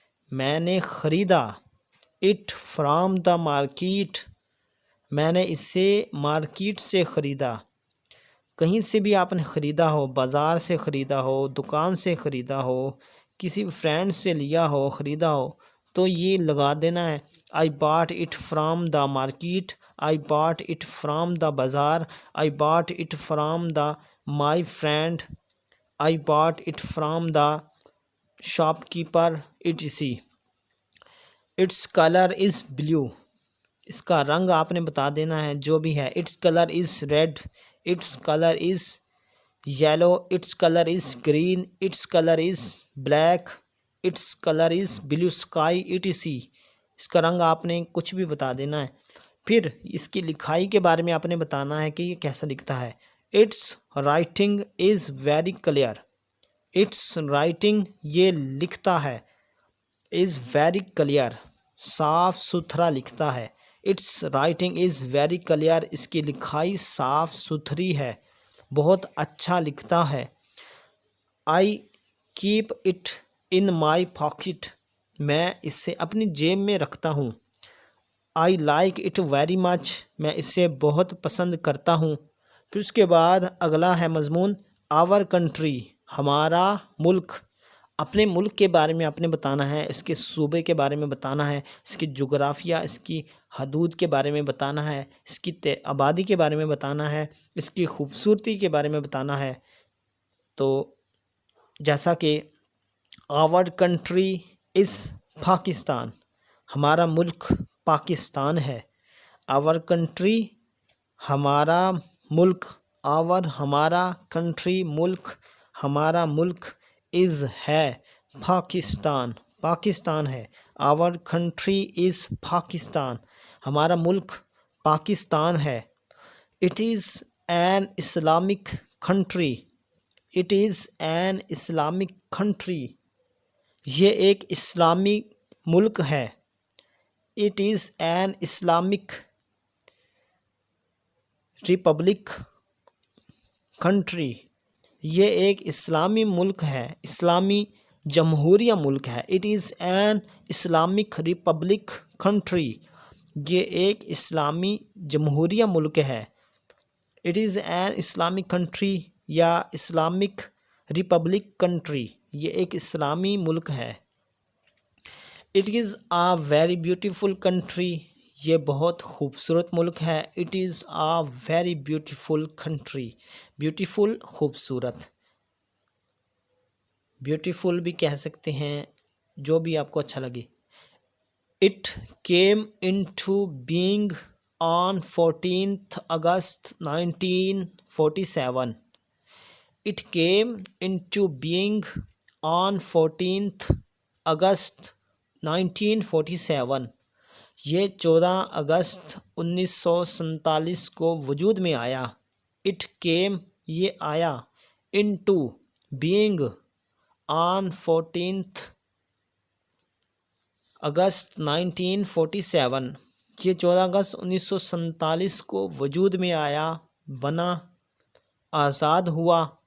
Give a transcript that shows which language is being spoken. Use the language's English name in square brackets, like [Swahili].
[Urdu] میں نے خریدا. [English] It from the market. [Urdu] میں نے اسے مارکیٹ سے خریدا. کہیں سے بھی آپ نے خریدا ہو، بازار سے خریدا ہو، دکان سے خریدا ہو، کسی فرینڈ سے لیا ہو، خریدا ہو، تو یہ لگا دینا ہے. [English] I bought it from the market. I bought it from the bazaar. I bought it from the my friend. I bought it from the shopkeeper etc. Its color is blue. [Urdu] اس کا رنگ آپ نے بتا دینا ہے جو بھی ہے. [English] Its color is red. Its color is yellow. Its color is green. Its color is black. Its color is blue sky etc. [Urdu] اس کا رنگ آپ نے کچھ بھی بتا دینا ہے. پھر اس کی لکھائی کے بارے میں آپ نے بتانا ہے کہ یہ کیسا لکھتا ہے. [English] Its writing is very clear. Its writing [Urdu] یہ لکھتا ہے [English] is very clear. [Urdu] صاف ستھرا لکھتا ہے. [English] Its writing is very clear. [Urdu] اس کی لکھائی صاف ستھری ہے، بہت اچھا لکھتا ہے. [English] I keep it in my pocket. [Urdu] میں اسے اپنی جیب میں رکھتا ہوں. [English] I like it very much. [Urdu] میں اسے بہت پسند کرتا ہوں. پھر اس کے بعد اگلا ہے مضمون [English] our country. [Urdu] ہمارا ملک. اپنے ملک کے بارے میں آپ نے بتانا ہے، اس کے صوبے کے بارے میں بتانا ہے، اس کی جغرافیہ، اس کی حدود کے بارے میں بتانا ہے، اس کی آبادی کے بارے میں بتانا ہے، اس کی خوبصورتی کے بارے میں بتانا ہے. تو جیسا کہ [English] our country is Pakistan. [Urdu] ہمارا ملک پاکستان ہے. [English] our country [Urdu] ہمارا ملک. our ہمارا country ملک. ہمارا ملک is ہے پاکستان. پاکستان ہے. [English] our country is Pakistan. [Urdu] ہمارا ملک پاکستان ہے. [English] it is an Islamic country. it is an Islamic country. [Urdu] یہ ایک اسلامی ملک ہے. [English] it is an Islamic republic country. [Urdu] یہ ایک اسلامی ملک ہے، اسلامی جمہوریہ ملک ہے. [English] it is an Islamic republic country. [Urdu] یہ ایک اسلامی جمہوریہ ملک ہے. [English] it is an Islamic country یا Islamic republic country. [Urdu] یہ ایک اسلامی ملک ہے. [English] it is a very beautiful country. [Urdu] یہ بہت خوبصورت ملک ہے. [English] it is a very beautiful country. [Urdu] Beautiful خوبصورت. بیوٹیفل بھی کہہ سکتے ہیں، جو بھی آپ کو اچھا لگے. [English] It came into being on 14th August 1947. It came into being on 14th August 1947. [Urdu] یہ 14 اگست 1947 کو وجود میں آیا. [English] It came [Urdu] یہ آیا. [English] into being on 14th August 1947. [Urdu] یہ 14 اگست 1947 کو وجود میں آیا، بنا، آزاد ہوا.